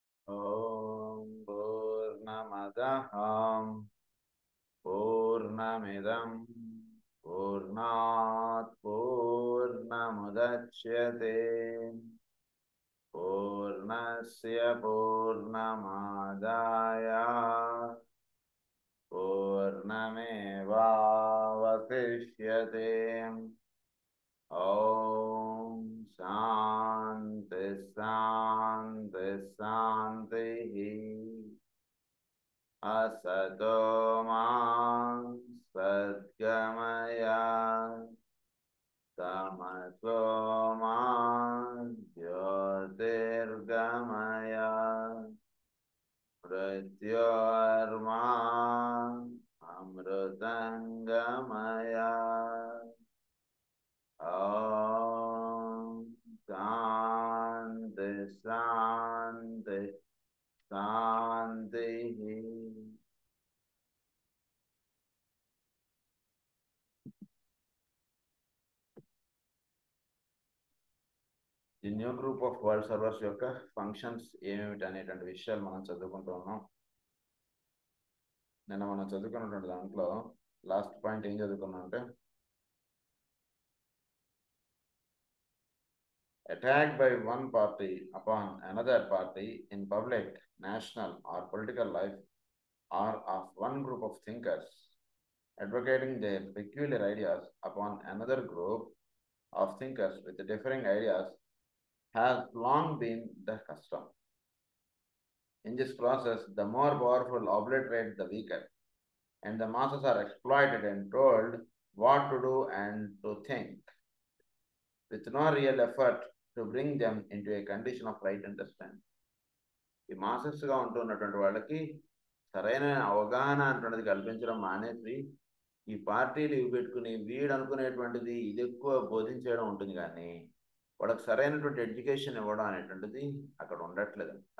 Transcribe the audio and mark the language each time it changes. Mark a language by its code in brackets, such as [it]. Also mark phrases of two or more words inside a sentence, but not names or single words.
[sa] ఓం పూర్ణమదః పూర్ణమిదం పూర్ణాత్ పూర్ణముదచ్యతే పూర్ణస్య పూర్ణమాదాయ పూర్ణమేవావశిష్యతే. ఓం శాంతి శాంతి శాంతి. असतो मा सद्गमय तमसो मा ज्योतिर्गमय मृत्योर्मा अमृतंगमय. ॐ शान्ति शान्ति शान्ति. [te] ది న్యూ గ్రూప్ ఆఫ్ వరల్డ్ సర్వర్స్ యొక్క ఫంక్షన్స్ ఏమిటి అనేటువంటి విషయాలు మనం చదువుకుంటూ ఉన్నాం. నిన్న మనం చదువుకున్నటువంటి దాంట్లో [en] last point [te] ఏం చదువుకున్నాం అంటే, [en] attack by one party upon another party in public, national or political life, or of one group of thinkers advocating their peculiar ideas upon another group of thinkers with differing ideas has long been the custom. In this process, the more powerful obliterate the weaker, and the masses are exploited and told what to do and to think, with no real effort to bring them into a condition of right understanding. [te] ఈ మాసెస్గా ఉంటున్నటువంటి వాళ్ళకి సరైన అవగాహన అంటున్నది కల్పించడం మానేసి ఈ పార్టీలు ఇవి పెట్టుకుని వీడు అనుకునేటువంటిది ఇది ఎక్కువ బోధించడం ఉంటుంది, కానీ వాళ్ళకి సరైనటువంటి ఎడ్యుకేషన్ ఇవ్వడం అనేటువంటిది అక్కడ ఉండట్లేదు అంటారు.